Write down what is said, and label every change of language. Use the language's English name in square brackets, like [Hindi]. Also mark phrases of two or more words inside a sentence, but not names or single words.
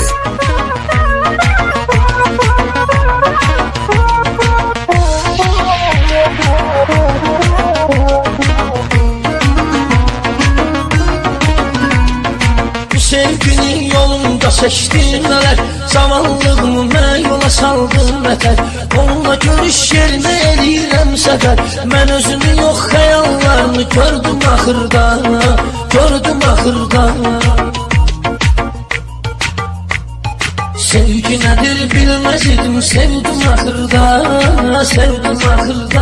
[Turkish] Sevginin yolunda seçtim neler, zavallığımı yola saldım beter. [Azerbaijani] Onunla görüş yerine eləyirəm səfər. Mən özünü yox xəyallarını gördüm axırda, gördüm axırda. Sevgi nədir bilməz idim, sevdim axırda, sevdim axırda.